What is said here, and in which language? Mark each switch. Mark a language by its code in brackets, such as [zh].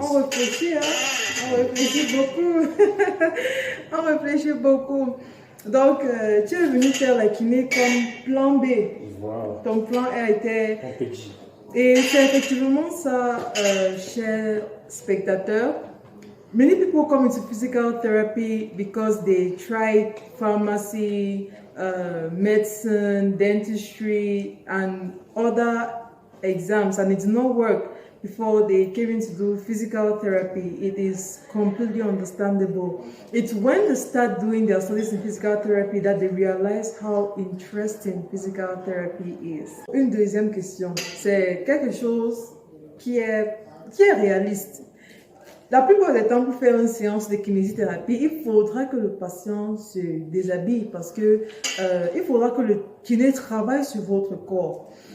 [fr] On réfléchit, hein? On réfléchit beaucoup. On réfléchit beaucoup. Donc, tu es venu faire la kiné comme plan B. Voilà. Ton plan A était... On peut dire. Et c'est effectivement ça, chers spectateurs. [en] Many people come into physical therapy because they tried pharmacy, medicine, dentistry, and other exams, and it did not work before they came in to do physical therapy. It is completely understandable. It's when they start doing their studies in physical therapy that they realize how interesting physical therapy is. [fr] Une deuxième question, c'est quelque chose qui est réaliste. La plupart des temps, pour faire une séance de kinésithérapie, il faudra que le patient se déshabille parce que il faudra que le kiné travaille sur votre corps.